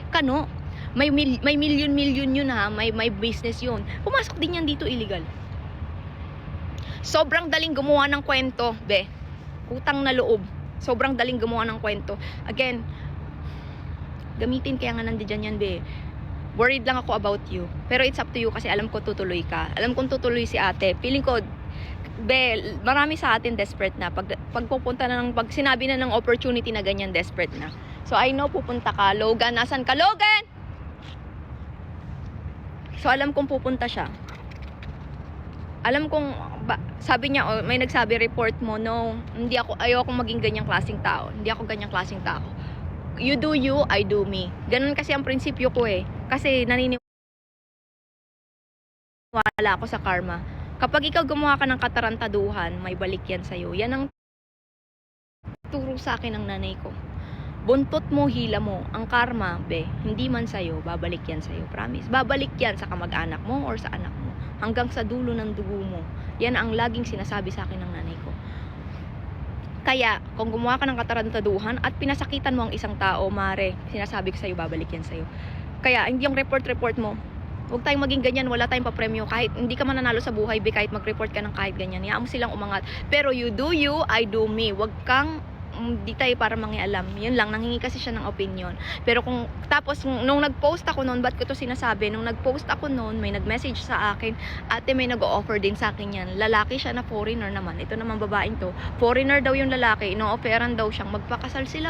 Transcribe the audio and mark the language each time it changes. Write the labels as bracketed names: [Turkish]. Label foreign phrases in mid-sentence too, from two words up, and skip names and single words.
[Filipino] Kano? May million yun, ha. May business yun. Pumasok din yan dito illegal. Sobrang daling gumawa ng kwento, be. Utang na loob. Sobrang daling gumawa ng kwento. Again, gamitin kaya nga nandiyan yan, be. Worried lang ako [English] about you. [Filipino] Pero [English] it's up to you [Filipino] kasi alam ko tutuloy ka. Alam kong tutuloy si ate. Feeling ko, be, marami sa atin desperate na. Pag pupunta na pag sinabi na ng opportunity na ganyan, desperate na. So, [English] I know [Filipino] pupunta ka. Logan, nasan ka? Logan! So, alam kong pupunta siya. Alam kong, sabi niya, oh, may nagsabi, report mo. No, ayoko maging ganyang klaseng tao. Hindi ako ganyang klaseng tao. [English] You do you, I do me. [Filipino] Ganun kasi ang prinsipyo ko eh. Kasi naniniwala ako sa karma. Kapag ikaw gumawa ka ng katarantaduhan, may balik yan sa'yo. Yan ang turo sa akin ng nanay ko. Buntot mo, hila mo. Ang karma, hindi man sa'yo, babalik yan sa'yo. Promise. Babalik yan sa kamag-anak mo or sa anak mo. Hanggang sa dulo ng dugo mo. Yan ang laging sinasabi sa akin ng nanay ko. Kaya, kung gumawa ka ng katarantaduhan at pinasakitan mo ang isang tao, mare, sinasabi ko sa'yo, babalik yan sa'yo. Kaya, hindi yung report mo. Huwag tayong maging ganyan, wala tayong papremyo. Kahit hindi ka mananalo sa buhay, kahit mag-report ka ng kahit ganyan. Hayaan mo silang umangat. Pero [English] you do you, I do me. [Filipino] Huwag kang di tayo para mangialam. Yun lang, nanghingi kasi siya ng opinion. Pero tapos, nung nag-post ako noon, ba't ko to sinasabi? Nung nag-post ako noon, may nag-message sa akin, ate may nag-o-offer din sa akin yan. Lalaki siya na foreigner naman. Ito naman babaeng to. Foreigner daw yung lalaki, ino-offeran daw siyang magpakasal sila.